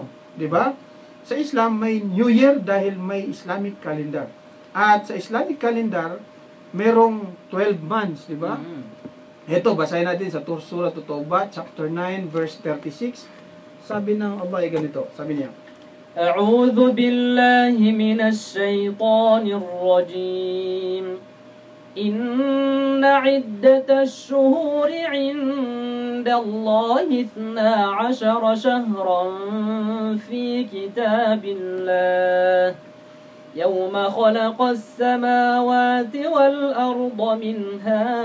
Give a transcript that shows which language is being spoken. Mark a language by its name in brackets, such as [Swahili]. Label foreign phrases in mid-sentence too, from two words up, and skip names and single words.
[Filipino] Diba? Sa Islam, may [English] New Year [Filipino] dahil may [English] Islamic calendar. [Filipino] At sa [English] Islamic calendar, [Filipino] merong 12 months, di ba? Ito, basahin natin sa Surah At-Tawbah, chapter 9, verse 36. Sabi ng Allah ay ganito. Sabi niya, [Arabic] أعوذ بالله من الشيطان الرجيم إن عدة الشهور عند الله 12 شهرا في كتاب الله يوم خلق السماوات والأرض منها